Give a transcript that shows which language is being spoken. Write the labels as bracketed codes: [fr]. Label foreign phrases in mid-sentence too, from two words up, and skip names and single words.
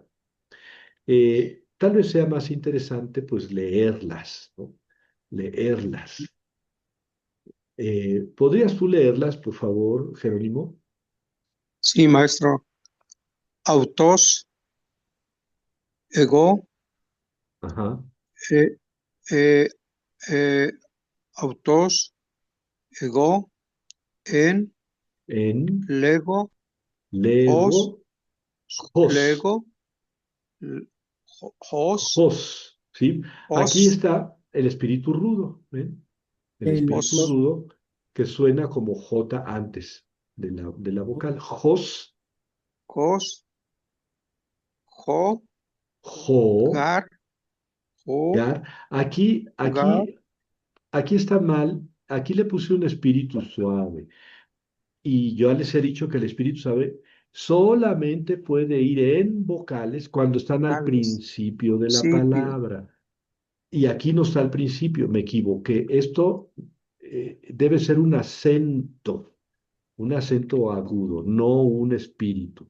[es] Tal vez sea más interesante pues leerlas, ¿no? Leerlas. ¿Podrías tú leerlas, por favor, Jerónimo? Sí, maestro. [el] αυτός, εγώ, Ajá. ε, ε, ε, αυτός, εγώ, εν, En, λέγω, ως, λέγω, ως. λέγω, ως, Jos, [es] ¿sí? Aquí [el] ως, [es] está el espíritu rudo, ¿ven? El El, espíritu [el] ως, [es] rudo que suena como J antes de la vocal. [el] Jos, ως, jo, jo, γάρ, ως, [es] gar. Aquí, [el] gar, [es] aquí, aquí está mal. Aquí le puse un espíritu suave. Y yo les he dicho que el espíritu suave solamente puede ir en vocales cuando están al vocales, principio de la sitio, palabra. Y aquí no está al principio, me equivoqué. Esto debe ser un acento agudo, no un espíritu.